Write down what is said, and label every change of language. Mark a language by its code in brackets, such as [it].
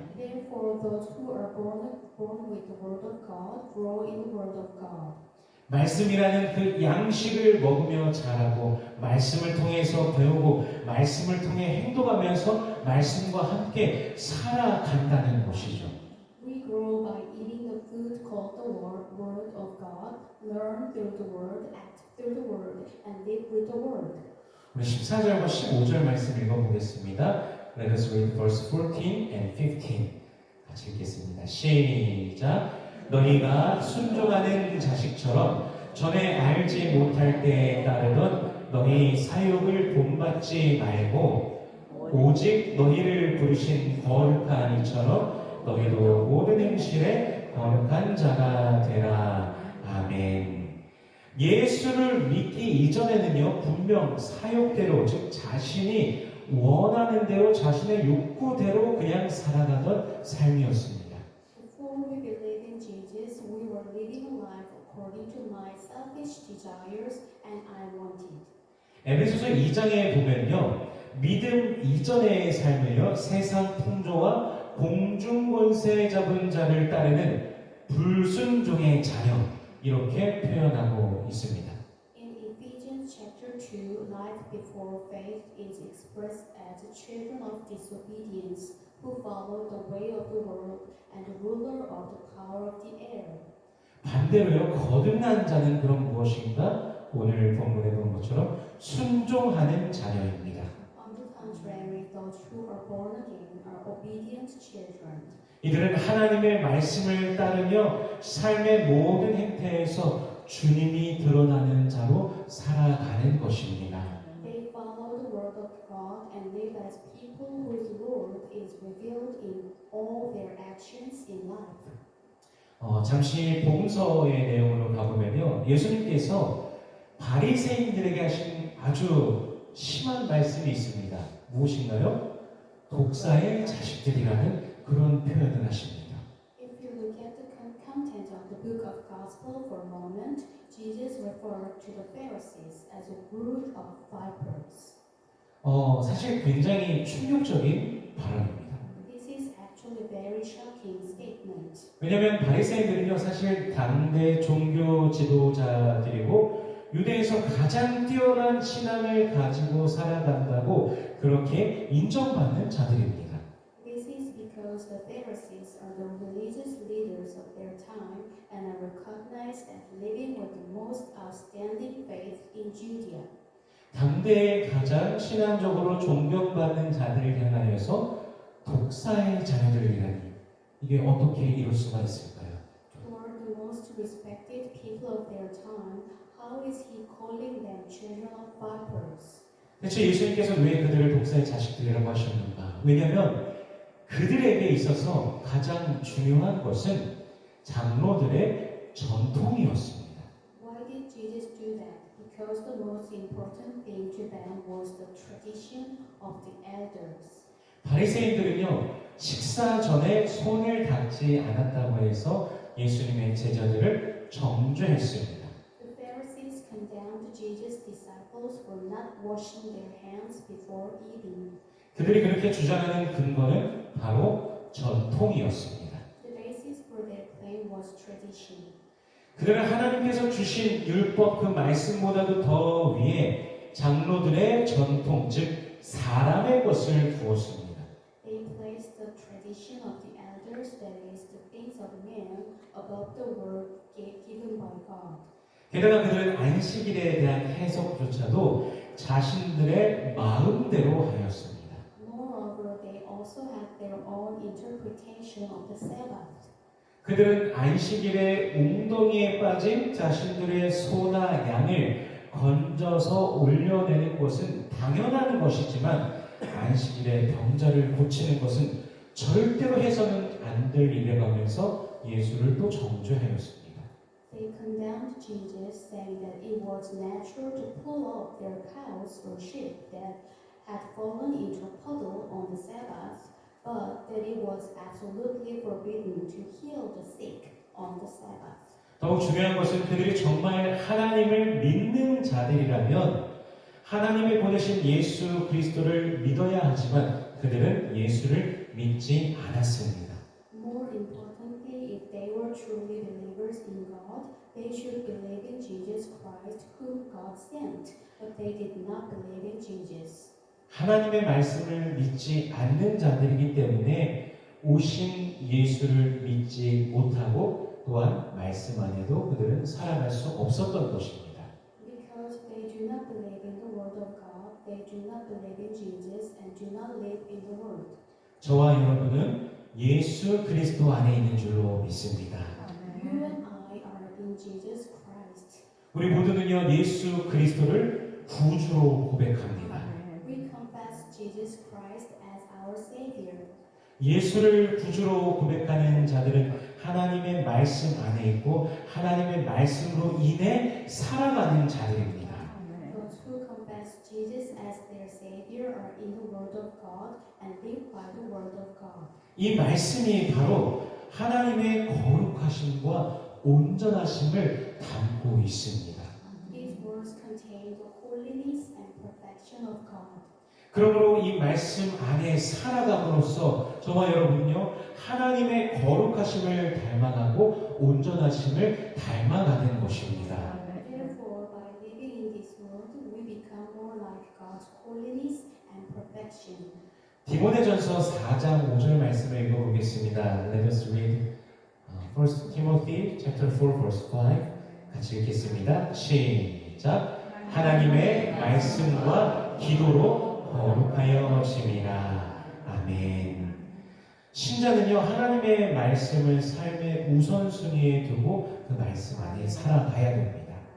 [en] Therefore, those who are born with the Word of God grow in the Word of God. [ko] 말씀이라는 그 양식을 먹으며 자라고 말씀을 통해서 배우고 말씀을 통해 행동하면서 말씀과 함께 살아간다는 것이죠. [en] We grow by eating the food called the Word of God, learn through the Word, act through the Word, and live with the Word. [ko] 우리 14절과 15절 말씀 읽어보겠습니다. [en] Let us read verse 14 and 15. [ko] 같이 읽겠습니다. 시작. 너희가 순종하는 자식처럼 전에 알지 못할 때에 따르던 너희 사욕을 본받지 말고 오직 너희를 부르신 거룩한 이처럼 너희도 모든 행실에 거룩한 자가 되라. 아멘. 예수를 믿기 이전에는요, 분명 사욕대로, 즉 자신이 원하는 대로 자신의 욕구대로 그냥 살아가던 삶이었습니다. [en] Before we believe in Jesus, we were living a life according to my selfish desires and I wanted. [ko] 에베소서 2장에 보면요, 믿음 이전의 삶을요, 세상 풍조와 공중 권세 잡은 자를 따르는 불순종의 자녀, 이렇게 표현하고 있습니다. [en] In Ephesians chapter 2, life before faith is expressed as children of disobedience who follow the way of the world and the ruler of the power of the air. [ko] 반대로요, 거듭난 자는 그럼 무엇인가? 오늘 본문에 본 것처럼 순종하는 자녀입니다. [en] On the contrary, those who are born again are obedient children. [ko] 이들은 하나님의 말씀을 따르며 삶의 모든 행태에서 주님이 드러나는 자로 살아가는 것입니다. [en] They follow the word of God and live as people whose Lord is revealed in all their actions in life. [ko] 잠시 복음서의 내용으로 가보면요, 예수님께서 바리새인들에게 하신 아주 심한 말씀이 있습니다. 무엇인가요? 독사의 자식들이라는 그런 표현을 하십니다. [en] If you look at the content of the book of Gospel for a moment, Jesus referred to the Pharisees as a brood of vipers. [ko] 사실 굉장히 충격적인 발언입니다. [en] This is actually a very shocking statement. [ko] 왜냐하면 바리새인들은요, 사실 당대 종교 지도자들이고 유대에서 가장 뛰어난 신앙을 가지고 살아간다고 그렇게 인정받는 자들입니다. [en] This is because the Pharisees are the religious leaders of their time and are recognized as living with the most outstanding faith in Judea. [ko] 당대에 가장 신앙적으로 존경받는 자들을 향하여서 독사의 자녀들이라니, 이게 어떻게 이룰 수가 있을까요? [en] Toward the most respected people of their time, how is he calling them children of vipers? [ko] 대체 예수님께서 왜 그들을 독사의 자식들이라고 하셨는가? 왜냐하면 그들에게 있어서 가장 중요한 것은 장로들의 전통이었습니다. [en] Why did Jesus do that? Because the most important thing to them was the tradition of the elders. [ko] 바리새인들은요, 식사 전에 손을 닦지 않았다고 해서 예수님의 제자들을 정죄했습니다. [en] The Pharisees condemned Jesus' disciples for not washing their hands before eating. [ko] 그들이 그렇게 주장하는 근거는 바로 전통이었습니다. [en] The basis for their claim was tradition. [ko] 그들은 하나님께서 주신 율법 그 말씀보다도 더 위에 장로들의 전통, 즉 사람의 것을 두었습니다. [en] They placed the tradition of the elders, that is, the things of men, above the word given by God. [ko] 게다가 그들은 안식일에 대한 해석조차도 자신들의 마음대로 하였습니다. [en] Moreover, they also had their own interpretation of the Sabbath. [ko] 그들은 안식일에 웅덩이에 빠진 자신들의 소나 양을 건져서 올려내는 것은 당연한 것이지만 안식일에 병자를 고치는 것은 절대로 해서는 안 될 일이라면서 예수를 또 정죄하였습니다. [en] They condemned Jesus, saying that it was natural to pull up their cows or sheep that had fallen into a puddle on the Sabbath, but that it was absolutely forbidden to heal the sick on the Sabbath. [ko] 더욱 중요한 것은 그들이 정말 하나님을 믿는 자들이라면 하나님이 보내신 예수 그리스도를 믿어야 하지만 그들은 예수를 믿지 않았습니다. [en] More importantly, if they were truly believers in God, they should believe in Jesus Christ, whom God sent, but they did not believe in Jesus. [ko] 하나님의 말씀을 믿지 않는 자들이기 때문에 오신 예수를 믿지 못하고 또한 말씀 안에도 그들은 살아갈 수 없었던 것입니다. [en] Because they do not believe in the Word of God, they do not believe in Jesus and do not live in the Word. [ko] 저와 여러분은 예수 그리스도 안에 있는 줄로 믿습니다. [en] You and I are in Jesus Christ. [ko] 우리 모두는요 예수 그리스도를 구주로 고백합니다. [en] We confess Jesus Christ as our Savior. [ko] 예수를 구주로 고백하는 자들은 하나님의 말씀 안에 있고 하나님의 말씀으로 인해 살아가는 자들입니다. [en] Those who confess Jesus as their Savior are in the Word of God and live by the Word of God. [ko] 이 말씀이 바로 하나님의 거룩하심과 온전하심을 담고 있습니다. [en] These words contain the holiness and perfection of God. [ko] 그러므로 이 말씀 안에 살아감으로써 저와 여러분요 하나님의 거룩하심을 닮아가고 온전하심을 닮아가는 것입니다. [en] Therefore, by living in this world, we become more like God's holiness and perfection. [ko] 디모데전서 4장 5절 말씀을 읽어보겠습니다. [en] Let us read 1 Timothy chapter 4 verse 5 [ko] 같이 읽겠습니다. 시작. 하나님의 말씀과 기도로 거룩하여 심이라. 아멘. 신자는요 하나님의 말씀을 삶의 우선순위에 두고 그 말씀 안에 살아가야 됩니다.